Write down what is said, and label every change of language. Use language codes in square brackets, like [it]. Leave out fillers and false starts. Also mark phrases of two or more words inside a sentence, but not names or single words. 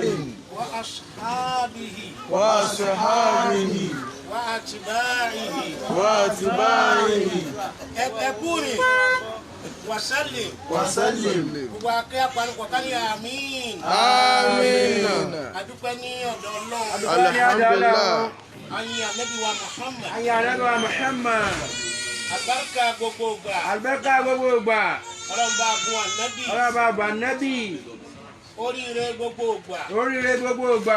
[ar] وأصحابه وأصحابه وأتباعه وأتباعه وسلم وسلم وباقي أقوال آمين آمين. [yo] adúpẹ́ ní ọ̀dọ̀ Ọlọ́run alhamdulillah. ayé Ànábì wa Muhammad ayé Ànábì wa Muhammad àbáríkà gbogbo ìgbà àlùbáríkà gbogbo ìgbà Ọlọ́run bá gun Ànábì Ọlọ́run bá bá Ànábì oríire gbogbo ìgbà oríire gbogbo ìgbà